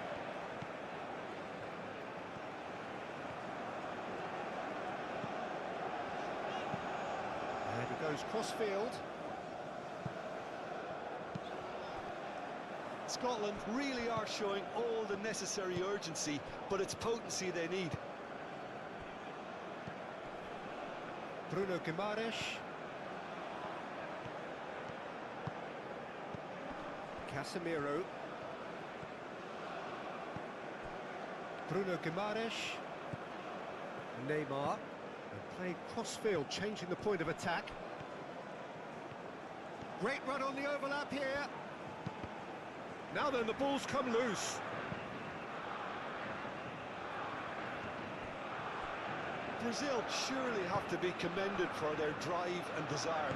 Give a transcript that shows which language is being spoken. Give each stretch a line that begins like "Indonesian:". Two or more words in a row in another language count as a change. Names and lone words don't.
English: And he goes cross-field. Scotland really are showing all the necessary urgency, but it's potency they need. Bruno Guimaraes. Casemiro. Bruno Guimaraes. Neymar. And playing cross-field, changing the point of attack. Great run on the overlap here. Now then, the ball's come loose. Brazil surely have to be commended for their drive and desire.